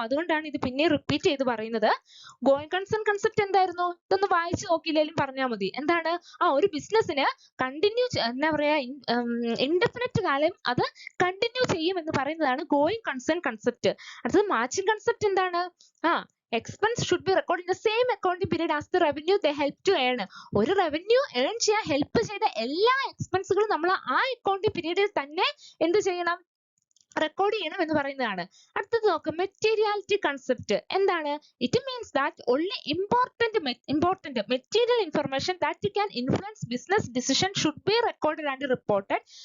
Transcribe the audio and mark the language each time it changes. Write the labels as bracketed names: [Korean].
[Malayalam] അതുകൊണ്ടാണ് ഇത് പിന്നെ റിപ്പീറ്റ് ചെയ്ത് പറയുന്നത്. ഗോയിങ് കൺസേൺ കൺസെപ്റ്റ് എന്തായിരുന്നു? ഇതൊന്ന് വായിച്ചു നോക്കിയില്ലെങ്കിലും പറഞ്ഞാൽ മതി. എന്താണ്? ഒരു ബിസിനസ്സിന് കണ്ടിന്യൂ എന്താ പറയാ ഇൻഡെഫിനിറ്റ് കാലം അത് കണ്ടിന്യൂ ചെയ്യും എന്ന് പറയുന്നതാണ് ഗോയിങ് കൺസേൺ കൺസെപ്റ്റ്. അടുത്തത് മാച്ചിങ് കൺസെപ്റ്റ് എന്താണ്? [English] expense should be recorded in the same accounting period as the revenue they help to earn. [Malayalam] ഒരു റവന്യൂ ഏൺ ചെയ്യാൻ ഹെൽപ്പ് ചെയ്ത എല്ലാ എക്സ്പെൻസുകളും നമ്മൾ ആ അക്കൗണ്ടിംഗ് പീരീഡിൽ തന്നെ എന്ത് ചെയ്യണം? റെക്കോർഡ് ചെയ്യണം എന്ന് പറയുന്നതാണ്. അടുത്തത് നോക്കാം, മെറ്റീരിയാലിറ്റി കൺസെപ്റ്റ് എന്താണ്? [English] It means that only important material information that can influence business decision should be recorded and reported.